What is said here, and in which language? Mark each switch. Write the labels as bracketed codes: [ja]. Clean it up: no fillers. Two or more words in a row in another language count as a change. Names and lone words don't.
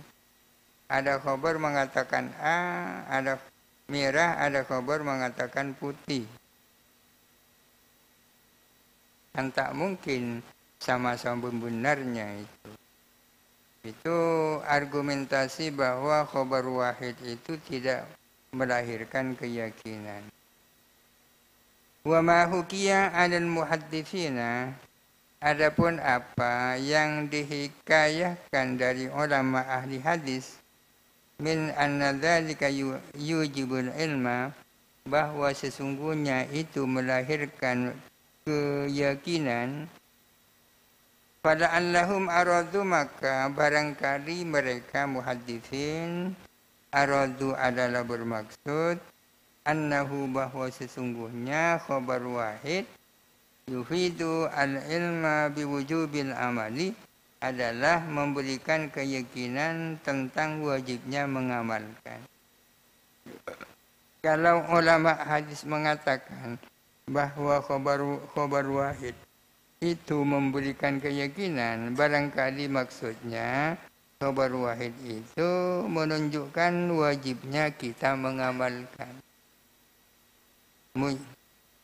[id] Ada khabar mengatakan A, ada merah, ada khabar mengatakan putih. Kan tak mungkin sama-sama benarnya itu. Itu argumentasi bahwa [ar] خبر واحد [id] itu tidak melahirkan keyakinan. [ar] وما حكي على المحدثين, [id] adapun apa yang dihikayahkan dari ulama ahli hadis, [ar] من أن ذلك يوجب العلم, [id] bahwa sesungguhnya itu melahirkan keyakinan. [ar] فلعلهم أرادوا, [id] maka barangkali mereka muhadditsin aradu adalah bermaksud annahu, bahwa sesungguhnya [ar] خبر واحد يفيد العلم بوجوب العمل, [id] adalah memberikan keyakinan tentang wajibnya mengamalkan. Kalau ulama hadis mengatakan bahwa [ar] خبر واحد [id] itu memberikan keyakinan, barangkali maksudnya [ar] خبر واحد [id] itu menunjukkan wajibnya kita mengamalkan.